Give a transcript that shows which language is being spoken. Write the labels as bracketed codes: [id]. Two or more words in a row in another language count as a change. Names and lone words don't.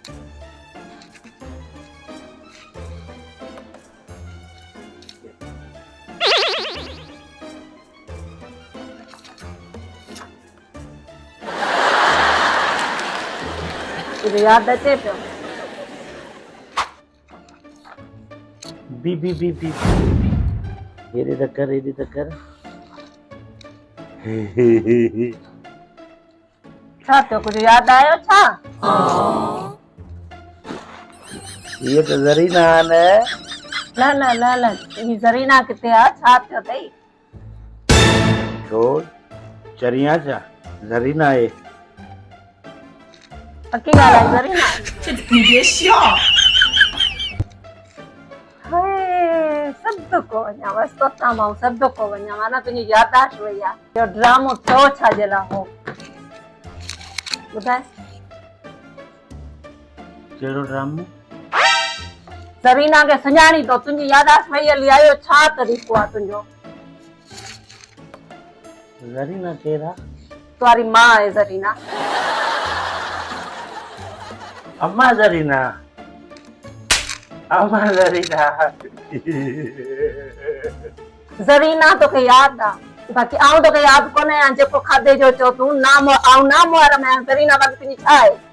[sd] तुझे याद अचे पियो? बी बी बी बी हेॾे त कर हेॾे त कर। छा थियो कुझु यादि आयो छा? [ur] ये तो ज़रीना है [sd] न न न न तुंहिंजी ज़रीना किथे आहे छा थियो अथई? छोड़ चरिया छा ज़रीना आहे। पक्की ॻाल्हि आहे ज़रीना सभु को वञा बसि तोतां मां सभु को वञा माना तुंहिंजी याददाश्त वई आहे इहो ड्रामो थियो छाजे लाइ हो ॿुधाए? कहिड़ो ड्रामो? ज़रीना खे सुञाणी तो तुंहिंजी याददाश्त वई हली आयो छा तरीक़ो आहे तुंहिंजो? ज़रीना केरु आहे? [ur] तुम्हारी माँ है ज़रीना। [sd] अम्मा ज़रीना अम्मा ज़रीना ज़रीना तोखे यादि आहे बाक़ी आउं तोखे यादि कोन्हे या जेको खाधे जो चओ तूं नाम आउं नाम वारा में ज़रीना बाक़ी तुंहिंजी छा आहे?